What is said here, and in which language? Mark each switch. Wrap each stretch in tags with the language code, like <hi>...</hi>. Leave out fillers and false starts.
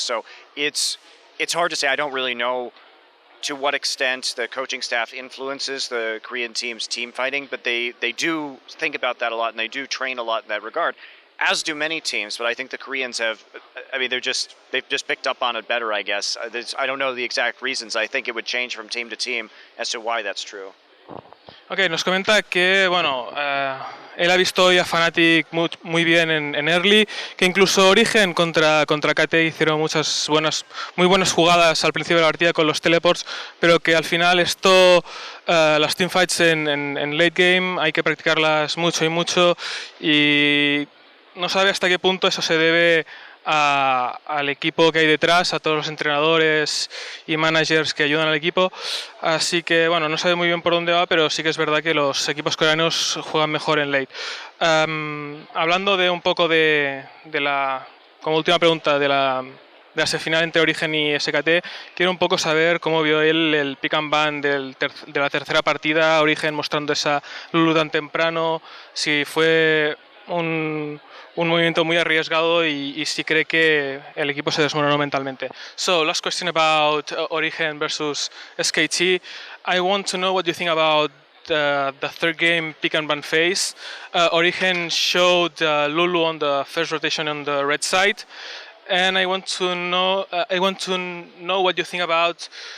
<en>So it's hard to say. I don't really know to what extent the coaching staff influences the Korean team's team fighting, but they do think about that a lot and they do train a lot in that regard, as do many teams. But I think the Koreans have, I mean, they've just picked up on it better, I guess. I don't know the exact reasons. I think it would change from team to team as to why that's true.</en> <es>Ok, nos comenta que, bueno, él ha visto hoy a Fnatic muy bien en early, que incluso Origen contra KT hicieron muy buenas jugadas al principio de la partida con los teleports, pero que al final las teamfights en late game hay que practicarlas mucho y no sabe hasta qué punto eso se debe al equipo que hay detrás, a todos los entrenadores y managers que ayudan al equipo, así que bueno, no sabe muy bien por dónde va, pero sí que es verdad que los equipos coreanos juegan mejor en late. Hablando de un poco como última pregunta, de la la semifinal entre Origen y SKT. Quiero un poco saber cómo vio él el pick and ban de la tercera partida, Origen mostrando esa Lulu tan temprano, si fue un movimiento muy arriesgado y si cree que el equipo se desmoronó mentalmente.</es> <en>So, last question about Origen versus SKT. I want to know what you think about the third game pick and ban phase. Origen showed Lulu on the first rotation on the red side, and I want to know what you think about.</en>